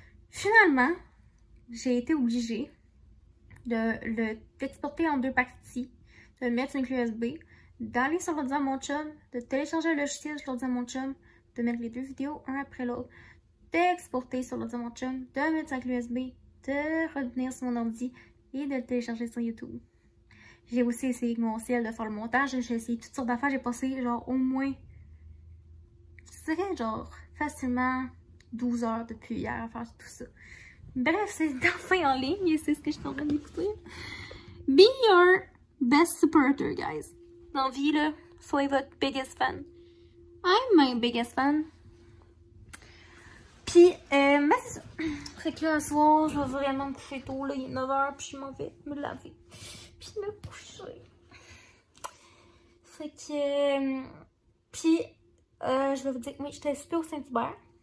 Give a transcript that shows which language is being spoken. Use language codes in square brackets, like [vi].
[fr] Finalement, j'ai été obligée de l'exporter en 2 parties, de le mettre sur une clé USB, d'aller sur l'ordi à mon chum, de télécharger le logiciel sur l'ordi à mon chum, de mettre les 2 vidéos un après l'autre, d'exporter sur l'ordi à mon chum, de mettre sur la clé USB, de revenir sur mon ordi et de le télécharger sur YouTube. J'ai aussi essayé avec mon ciel de faire le montage, j'ai essayé toutes sortes d'affaires, j'ai passé genre au moins, je dirais genre facilement 12 heures depuis hier à faire tout ça. Bref, c'est enfin en ligne et c'est ce que je suis en train d'écouter. [en] Be your best supporter, guys. [fr] Dans la vie, là, soyez votre [en] biggest fan. I'm my biggest fan. [fr] Puis, ben c'est ça. Fait que là, ce soir, je vais vraiment me coucher tôt, là, il est 9h, puis je m'en vais me laver. Puis me coucher. Fait que, puis, je vais vous dire, oui, j'étais super au Saint-Hubert.